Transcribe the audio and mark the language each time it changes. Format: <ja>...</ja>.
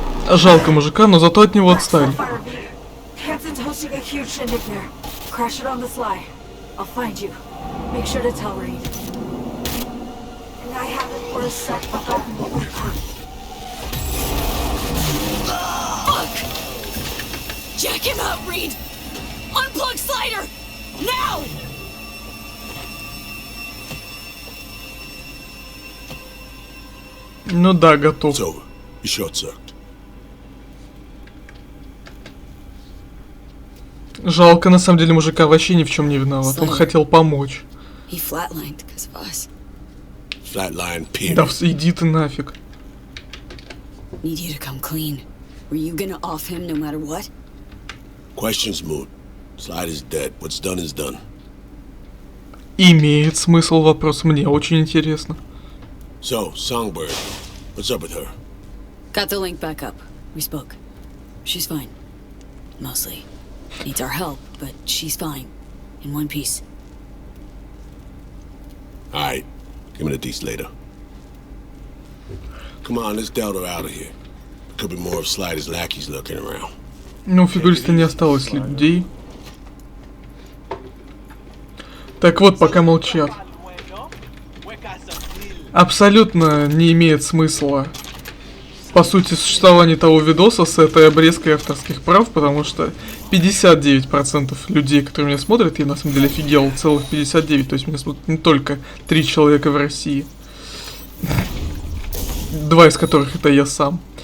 <ru>Жалко мужика, но зато от него отстали.</ru> <en>Hansen's hosting a huge shindig there. Crash it on the sly. I'll find you. Make sure to tell Reed. And I haven't for a sec forgotten what we did. Fuck! Jack him out, Reed! Unplug Slider! Now!</en> <ru>Ну да, готов.</ru> <en>It's over. You short-circuit.</en> <ru>Жалко, на самом деле, мужика вообще ни в чем не виноват. Он хотел помочь.</ru> <en>He flatlined because of us. Flatline, period.</en> <ru>Да иди ты нафиг.</ru> <en>Need you to come clean. Were you gonna off him no matter what? Question's moot. Slide is dead. What's done is done.</en> <ru>Имеет смысл вопрос, мне очень интересно.</ru> <en>So, Songbird, what's up with her? Got the link back up. We spoke. She's fine. Mostly. Needs our help, but she's fine. In one piece. Alright, give me the deets later. Come on, let's Delta out of here. There could be more of Slider's lackeys lurking around.</en> <ru>Ну, у фигуриста не осталось людей. Так вот, пока молчат. Абсолютно не имеет смысла, по сути, существование того видоса с этой обрезкой авторских прав, потому что 59% людей, которые меня смотрят, я на самом деле офигел, целых 59, то есть меня смотрят не только 3 человека в России, 2 из которых это я сам.</ru>